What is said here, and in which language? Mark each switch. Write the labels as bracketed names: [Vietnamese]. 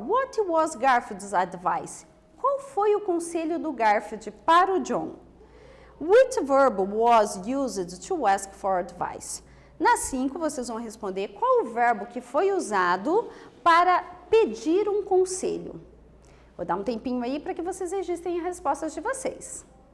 [English] What was Garfield's advice? [Portuguese] Qual foi o conselho do Garfield para o John? [English] Which verb was used to ask for advice? [Portuguese] Na 5, vocês vão responder qual o verbo que foi usado para pedir um conselho. Vou dar um tempinho aí para que vocês registrem as respostas de vocês.